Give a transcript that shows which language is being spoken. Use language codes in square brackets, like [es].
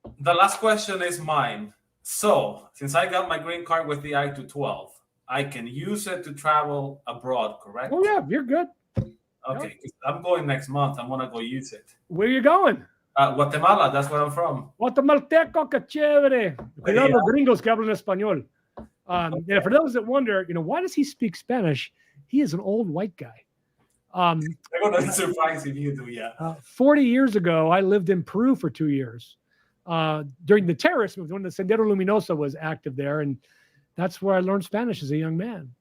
[en] The last question is mine. So, since I got my green card with the I-212, I can use it to travel abroad, correct? Oh, yeah, you're good. Okay, 'cause I'm going next month. I want to go use it. Where are you going? Guatemala, that's where I'm from. [es] Guatemalteco, que chévere. Cuidado, gringos que hablan español. [en] And for those that wonder, why does he speak Spanish? He is an old white guy. I'm going to surprise if you do, yeah. 40 years ago, I lived in Peru for 2 years. During the terrorist movement, when the Sendero Luminoso was active there, and that's where I learned Spanish as a young man.